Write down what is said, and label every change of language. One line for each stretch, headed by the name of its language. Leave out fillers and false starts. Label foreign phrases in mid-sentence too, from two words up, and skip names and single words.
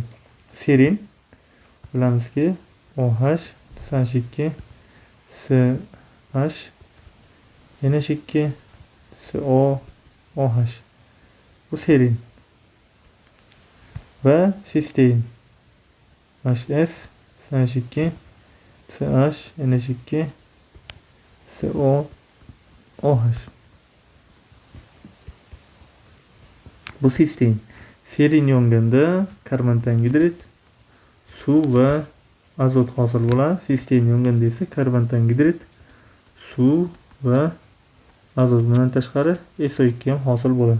Uzbek: Serin bilamizki OH SH2 CH NH2 CO OH. Bu serin. Ve sistein HS SH2 CH NH2 CO OH. Bu sistein. Serin yonganda karbon angidrid suv va azot hosil bo'ladi. Sistein yonganda esa karbon angidrid suv va azot bilan tashqari SO2 ham hosil bo'ladi.